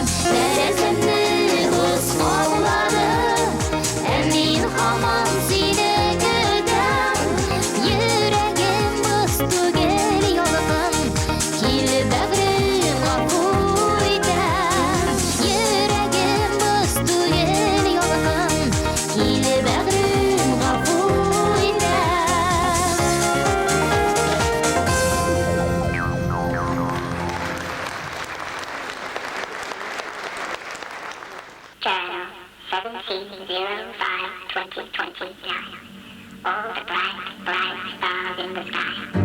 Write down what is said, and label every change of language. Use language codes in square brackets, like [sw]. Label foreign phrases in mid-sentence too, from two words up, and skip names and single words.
[tt] Тәрәзәмне боз каплады, мин һаман сине көтәм. Йөрәгем боз түгел ялган, кил бәгъре гафу итәм. Йөрәгем боз түгел ялган, кил бәгъре гафу [en] Channel 1705-2029. All the bright, bright stars in the sky.